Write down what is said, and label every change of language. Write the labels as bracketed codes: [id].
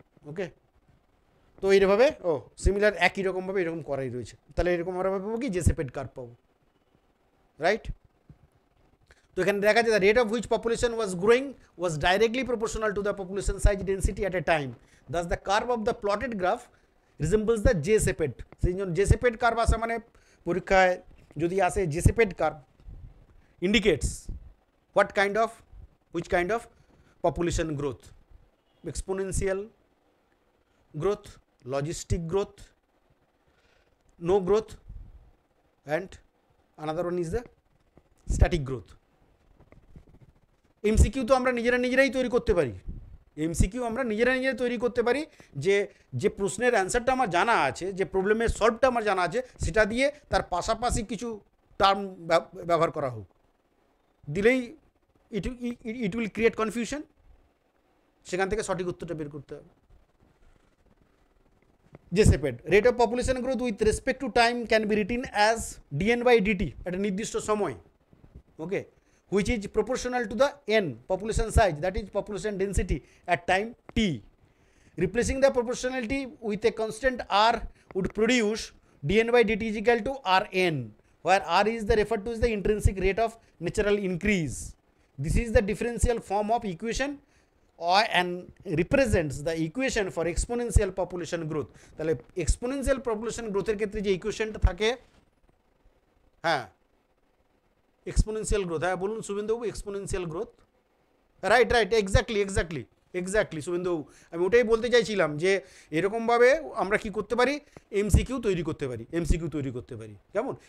[bn] ওকে, তো এইভাবে সিমিলার একই রকমভাবে এরকম করাই রয়েছে। তাহলে এরকম আমরা পাবো কি, যে সেপেড কার্ভ পাবো, রাইট। তো এখানে দেখা যায় [en] Rate of which population was growing was directly proportional to the population size density at a time, thus the curve of the plotted graph resembles the J shaped. [bn] সেই জন্য জে সেপেড কার্ভ আসে, মানে পরীক্ষায় যদি আসে [en] J shaped curve indicates which kind of population growth, exponential growth, logistic growth, no growth, and another one is the static growth. MCQ [bn] তো আমরা নিজেরাই তৈরি করতে পারি, এমসিকিউ আমরা নিজেরা তৈরি করতে পারি, যে যে প্রশ্নের অ্যান্সারটা আমার জানা আছে, যে প্রবলেমের সলভটা আমার জানা আছে, সেটা দিয়ে তার পাশাপাশি কিছু টার্ম ব্যবহার করা হোক, দিলেই [en] it will create confusion, [bn] সেখান থেকে সঠিক উত্তরটা বের করতে হবে। [en] J shaped, rate of population growth with respect to time can be written as dn by dt, [bn] একটা নির্দিষ্ট সময়, [en] Okay, which is proportional to the n population size, that is population density at time t. Replacing the proportionality with a constant r would produce dn by dt is equal to rn, where r is the referred to as the intrinsic rate of natural increase. This is the differential form of equation and represents the equation for exponential population growth. [bn] তাহলে exponential population growth এর ক্ষেত্রে যে ইকুয়েশনটা থাকে, হ্যাঁ exponential growth, হ্যাঁ বলুন শুভেন্দুবাবু, exponential growth, right right, exactly শুভেন্দুবাবু, আমি ওটাই বলতে চাইছিলাম যে এরকমভাবে আমরা কি করতে পারি, এমসিকিউ তৈরি করতে পারি, কেমন?